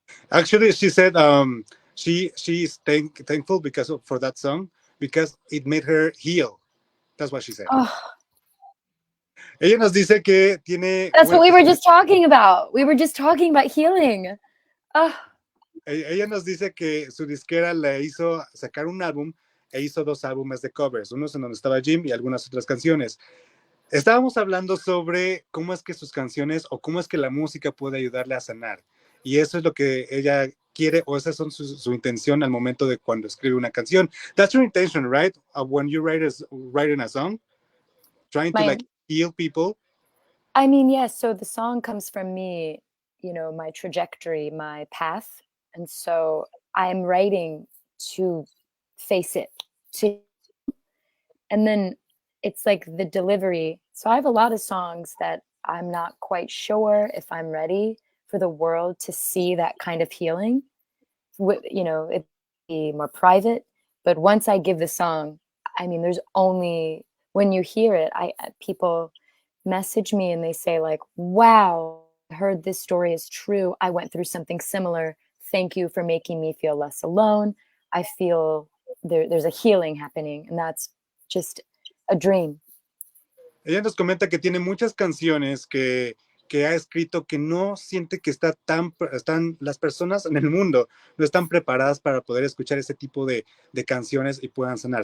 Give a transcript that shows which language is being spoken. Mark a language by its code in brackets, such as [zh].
[en] Actually, she said she is thankful for that song because it made her heal. That's what she said. Oh, [es] Ella nos dice que tiene. [en] that's what we were just talking about. We were just talking about healing. Oh. [es] Ella nos dice que su disquera le hizo sacar un álbum e hizo 2 álbumes de covers, unos en donde estaba Jim y algunas otras canciones. Estábamos hablando sobre cómo es que sus canciones o cómo es que la música puede ayudarle a sanar. Y eso es lo que ella quiere, o esa es su intención al momento de cuando escribe una canción. [en] That's your intention, right? When you writing a song, trying to like heal people. I mean, yes. So the song comes from me, my trajectory, my path. And so I'm writing to face it. And then it's like the delivery. So I have a lot of songs that I'm not quite sure if I'm ready for the world to see that kind of healing. It'd be more private. But once I give the song, I mean, there's only, when you hear it, people message me and they say like, wow, I heard this story is true. I went through something similar. Thank you for making me feel less alone. I feel there's a healing happening, and that's just a dream. [es] Ella nos comenta que tiene muchas canciones que ha escrito que no siente que están las personas en el mundo no están preparadas para poder escuchar ese tipo de canciones y puedan sanar.